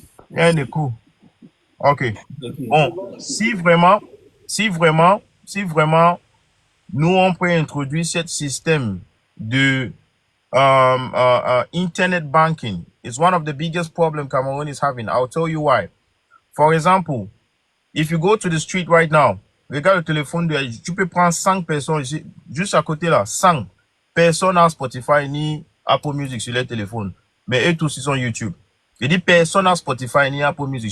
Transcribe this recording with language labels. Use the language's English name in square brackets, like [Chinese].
[French] Il y a un écho. Ok. Ok. Bon, si vraiment, nous, on peut introduire ce système de internet banking. [English] It's one of the biggest problems Cameroon is having. I'll tell you why. For example, if you go to the street right now, [French] regarde le téléphone, tu peux prendre 5 personnes ici, juste à côté là, 5 personnes à Spotify ni Apple Music sur les téléphones. Mais eux tous, ils sont YouTube. Je dis personne à Spotify ni Apple Music.